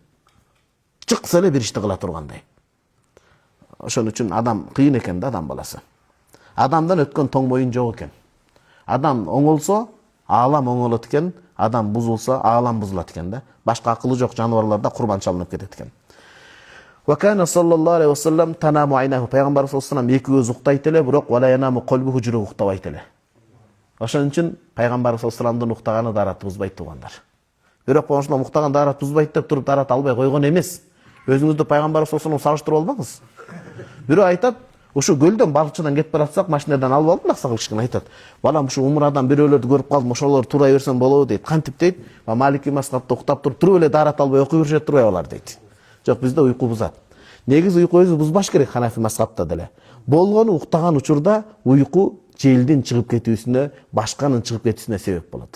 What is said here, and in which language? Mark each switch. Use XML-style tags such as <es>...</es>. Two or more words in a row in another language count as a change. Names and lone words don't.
<ky>Чыкса эле бир ишти кыла тургандай. Ошон үчүн адам кыйын экен да, адам баласы. Адамдан өткөн тоң моюн жок экен. Адам оңолсо, аалам оңолот экен, адам бузулса, аалам бузулат экен да. Башка акылы жок жаныбарларда курбан чалынып кетет экен.</ky> <ar>وكان صلى الله عليه وسلم تنام عيناه.</ar> <ky>Пайгамбар</ky> <ar>صلى الله عليه وسلم</ar> <ky>эки көз уктайт эле, бирок</ky> <ar>ولا ينام قلبه,</ar> <ky>жүрөк уктабайт эле. Ошон үчүн пайгамбар</ky> <ar>صلى الله عليه وسلم</ar> <ky>уктаганы дарат бузбайт, туугандар. Бирок ошондо уктаган дарат бузбайт деп туруп дарат албай койгон эмес. Өзүңүздү пайгамбар</ky> <ar>صلى الله عليه وسلم</ar> <ky>салыштырып албаңыз. Бирөө айтат, Ушу көлдөн балыкчыдан кетип баратсак, машинадан алып алдым, аксакал кичкене айтат. Балам ушу умрадан бирөөлөрдү көрүп калдым, ошолор турай берсем болобу дейт. Кантип дейт? Малики мазхабта уктап туруп эле даарат албай окуй беришет турбай алар дейт. Жок, бизде уйку бузат. Негизи уйку өзү бузбаш керек Ханафи мазхабта деле. Болгону уктаган учурда уйку желдин чыгып кетүүсүнө, башканын чыгып кетүүсүнө себеп болот.</ky>